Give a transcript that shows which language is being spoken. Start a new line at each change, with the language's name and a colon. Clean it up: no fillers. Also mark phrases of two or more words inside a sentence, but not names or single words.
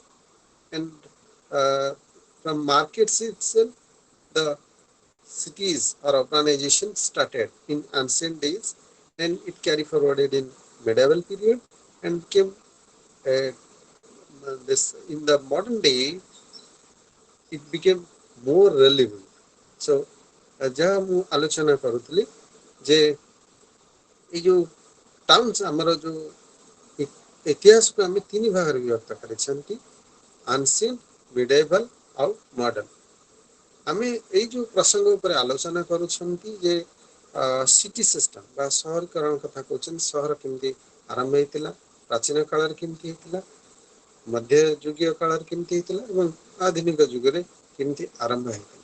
English: And uh, from markets itself, the cities or urbanization started in ancient days, and it carried forwarded in medieval period and came uh, this in the modern day. It became more relevant.
Odia: So ଯାହା ମୁଁ ଆଲୋଚନା କରୁଥିଲି ଯେ ଏଇ ଯୋଉ ଟାଉନ୍ସ ଆମର ଯୋଉ ଇତିହାସକୁ ଆମେ ତିନି ଭାଗରେ ବିଭକ୍ତ କରିଛନ୍ତି,
English: ancient, medieval
Odia: ଆଉ ମଡର୍ନ। ଆମେ ଏଇ ଯୋଉ ପ୍ରସଙ୍ଗ ଉପରେ ଆଲୋଚନା କରୁଛନ୍ତି ଯେ
English: city system
Odia: ବା ସହରୀକରଣ କଥା କହୁଛନ୍ତି, ସହର କେମିତି ଆରମ୍ଭ ହେଇଥିଲା, ପ୍ରାଚୀନ କାଳରେ କେମିତି ହେଇଥିଲା, ମଧ୍ୟଯୁଗୀୟ କାଳରେ କେମିତି ହେଇଥିଲା ଏବଂ ଆଧୁନିକ ଯୁଗରେ କେମିତି ଆରମ୍ଭ ହେଇଥିଲା।